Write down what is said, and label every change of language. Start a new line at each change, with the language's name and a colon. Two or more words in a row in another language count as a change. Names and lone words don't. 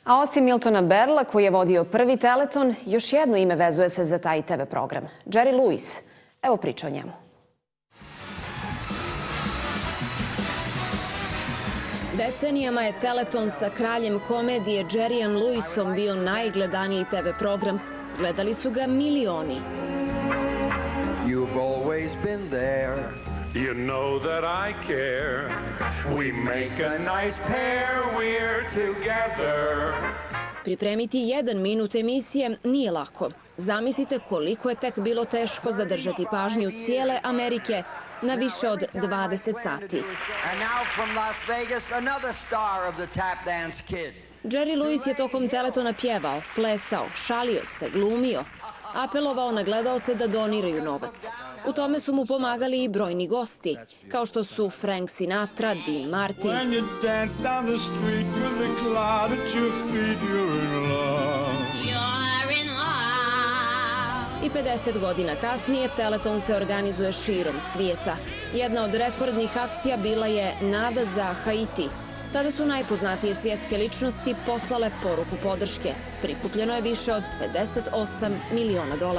Bosnian: A osim Miltona Berla, koji je vodio prvi Teleton, još jedno ime vezuje se za taj TV program. Jerry Lewis. Evo priča o njemu. Decenijama je Teleton sa kraljem komedije Jerryem Lewisom bio najgledaniji TV program. Gledali su ga milioni.
English: You've always been there. You know that I care. We make a nice pair, we're together.
Bosnian: Pripremiti 1 minut emisije nije lako. Zamislite koliko je tek bilo teško zadržati pažnju cijele Amerike na više od 20 sati.
English: And now from Las Vegas, another star of the tap dance kid.
Bosnian: Jerry Lewis je tokom Teletona pjevao, plesao, šalio se, glumio, apelovao na gledaoce da doniraju novac. U tome su mu pomagali i brojni gosti, kao što su Frank Sinatra, Dean Martin.
English: When you dance down the street with a cloud at your feet, you're in love.
Bosnian: I 50 godina kasnije Teleton se organizuje širom svijeta. Jedna od rekordnih akcija bila je Nada za Haiti. Tada su najpoznatije svjetske ličnosti poslale poruku podrške. Prikupljeno je više od $58 miliona.